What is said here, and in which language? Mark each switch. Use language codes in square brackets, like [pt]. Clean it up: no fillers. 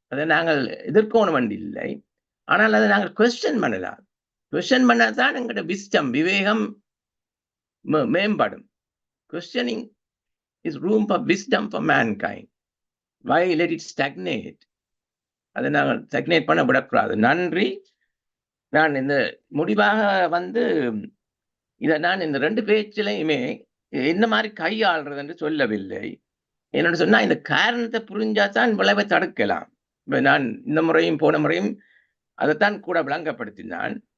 [ta] அதை நாங்கள் எதிர்க்கணும் வேண்டியில்லை, ஆனால் அதை நாங்கள் கொஸ்டின் பண்ணலாம். கொஸ்டின் பண்ணாதான் எங்களோட விஸ்டம் விவேகம் மேம்படும். [en] Questioning is room for wisdom for mankind. Why let it stagnate? [ta] அதை நாங்கள் ஸ்டாக்னேட் பண்ண விடக்கூடாது. நன்றி. நான் இந்த முடிவாக இதை நான் இந்த 2 பேச்சிலையுமே என்ன மாதிரி கையாளுறது என்று சொல்லவில்லை. என்னோட சொன்னா இந்த காரணத்தை புரிஞ்சாதான் விளைவை தடுக்கலாம். நான் இந்த முறையும் போன முறையும் அதைத்தான் கூட விளங்கப்படுத்தினான்.